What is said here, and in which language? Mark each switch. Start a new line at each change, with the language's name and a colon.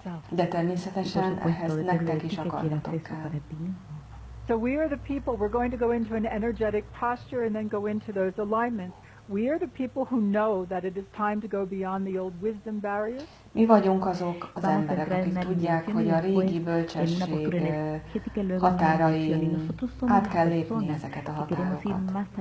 Hungarian: De természetesen ehhez nektek is akarnatok kell.
English: So we are the people, we're going to go into an energetic posture and then go into those alignments. We are the people who know that it is time to go beyond the old wisdom barriers.
Hungarian: Mi vagyunk azok az emberek, akik tudják, hogy a régi bölcsesség határain át kell lépni ezeket a határokat.